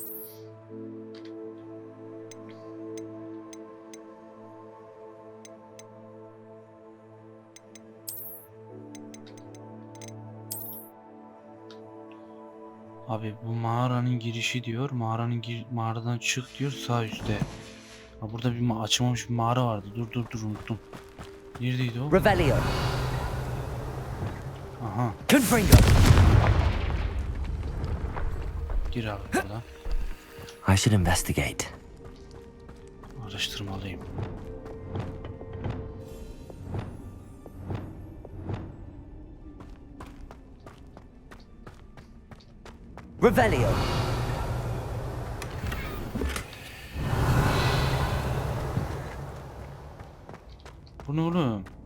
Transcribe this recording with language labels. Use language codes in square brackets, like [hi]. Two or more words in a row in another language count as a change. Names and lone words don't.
[tr] Abi bu mağaranın girişi diyor. Mağaradan çık diyor sağ üstte. Ha, burada bir açılmamış bir mağara vardı. Dur unuttum. Neredeydi o? Revelio! Aha. Confringo! Gir abi buradan. [en] I should investigate. [tr] Araştırmalıyım. Revelio! Bu ne oğlum?